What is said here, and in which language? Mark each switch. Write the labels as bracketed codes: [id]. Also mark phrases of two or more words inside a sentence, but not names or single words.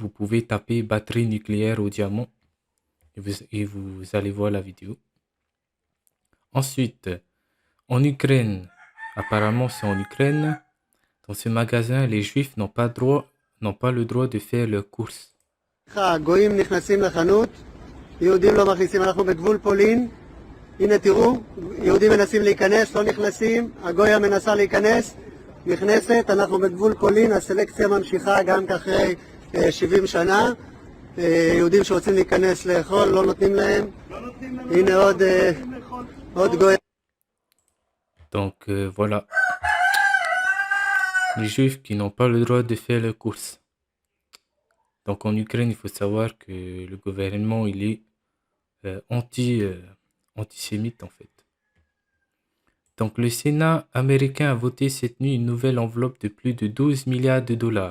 [fr] Vous pouvez taper batterie nucléaire au diamant et vous allez voir la vidéo. Ensuite, en Ukraine, apparemment c'est en Ukraine, dans ce magasin, les juifs n'ont pas le droit de faire leurs courses. [he] הגויים נכנסים לחנות, יהודים לא מכניסים, אנחנו בגבול פולין, הנה תראו, יהודים מנסים להיכנס, לא נכנסים, הגויה מנסה להיכנס, נכנסת, אנחנו בגבול פולין, הסלקציה ממשיכה גם אחרי 70 שנה, יהודים שרוצים להיכנס לאכול, לא נותנים להם, הנה עוד גויה. [fr] Donc voilà, les juifs qui n'ont pas le droit de faire leurs courses. Donc en Ukraine, il faut savoir que le gouvernement, il est antisémite en fait. Donc le Sénat américain a voté cette nuit une nouvelle enveloppe de plus de 12 milliards de dollars.